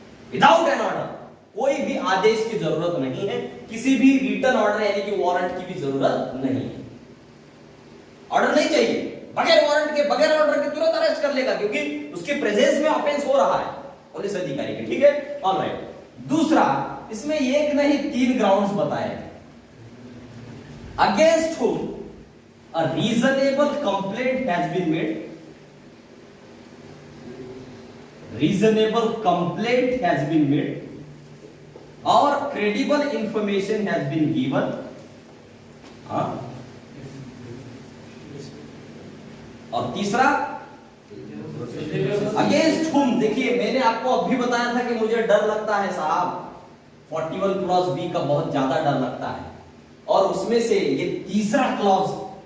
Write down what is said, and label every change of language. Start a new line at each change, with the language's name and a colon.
Hindi: Without an order, कोई भी आदेश की जरूरत नहीं है, किसी भी रिटन ऑर्डर यानी कि वारंट की भी जरूरत नहीं है। ऑर्डर नहीं चाहिए, बगैर वारंट के बगैर ऑर्डर के तुरंत अरेस्ट कर लेगा, क्योंकि उसके प्रेजेंस में ऑफेंस हो रहा है पुलिस अधिकारी के। ठीक है, ऑलराइट। दूसरा, इसमें एक नहीं 3 ग्राउंड्स बताए,
English: Against whom a reasonable complaint has been made, reasonable complaint has been made or credible information has been given।
Hindi: और तीसरा
English: against whom,
Hindi: देखिए मैंने आपको अभी बताया था कि मुझे डर लगता है साहब, 41 क्लॉज बी का बहुत ज्यादा डर लगता है, और उसमें से ये तीसरा क्लॉज